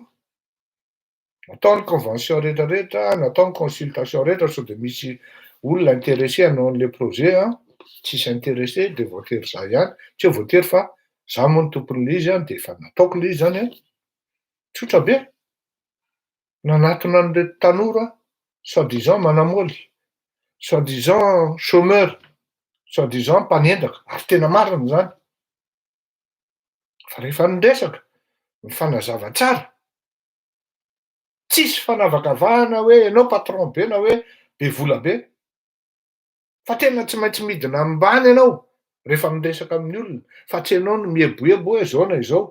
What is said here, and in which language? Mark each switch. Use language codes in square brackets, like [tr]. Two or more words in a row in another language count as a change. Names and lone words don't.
[mg] Natao ny convention rehetrarehetra, natao ny consultation rehetra sao de misy olona intéressé hanao an'le projet tsisy intéressé de voatery za ihany, tsy hoe voatery fa za moa ny tompon'le izy de efa nataoko le izy zany tsotra be. Nanatona an'ireto tanora soi-disant manamôly, soi-disant chômeur, soi-disant mpanendaka, ary tena marina zany. Fa rehefa niresaka, mifanazava tsara, tsisy fanavakavahana hoe ianao patron be na hoe be vola be. Fa tena tsy maintsy midina ambany ianao rehefa miresaka amin'ny olona, fa tsy ianao no mieboebo hoe zao na izao.